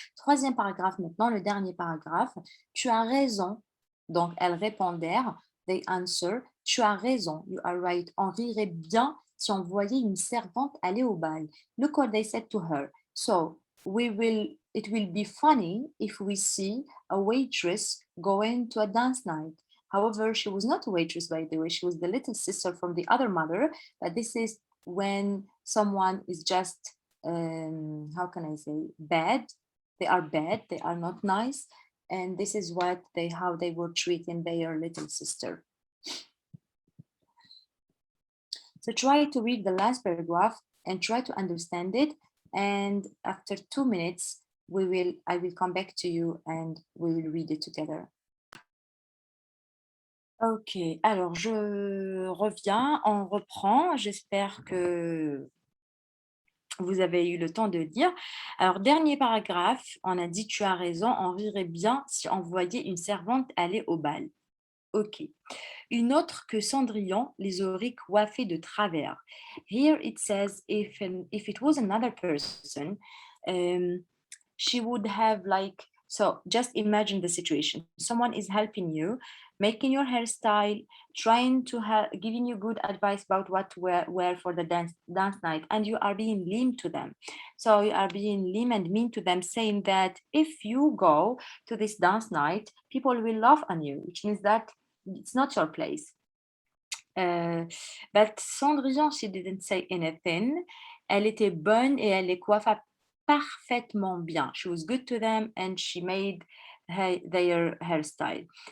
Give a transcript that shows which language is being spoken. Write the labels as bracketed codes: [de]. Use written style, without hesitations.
[fr] Troisième paragraphe maintenant, le dernier paragraphe. Tu as raison. Donc, elles répondèrent, [en] they answer, [fr] tu as raison, [en] you are right. [fr] On rirait bien si on voyait une servante aller au bal. [en] Look what they said to her. So, it will be funny if we see a waitress going to a dance night. However, she was not a waitress, by the way. She was the little sister from the other mother. But this is when someone is just, how can I say, bad. They are bad. They are not nice. And this is how they were treating their little sister. So try to read the last paragraph and try to understand it. And after 2 minutes, I will come back to you and we will read it together. [fr] Ok, alors je reviens, on reprend. J'espère que vous avez eu le temps de lire. Alors, dernier paragraphe, on a dit tu as raison, on rirait bien si on voyait une servante aller au bal. Ok. Une autre que Cendrillon les aurait coiffés de travers. [en] Here it says if it was another person, she would have like, so just imagine the situation. Someone is helping you, making your hairstyle, trying to giving you good advice about what to wear for the dance night, and you are being lame to them. So you are being lame and mean to them, saying that if you go to this dance night, people will laugh on you, which means that it's not your place. But Cendrillon, she didn't say anything. [fr] Elle était bonne et elle les coiffa parfaitement bien. [en] She was good to them and she made their hairstyle.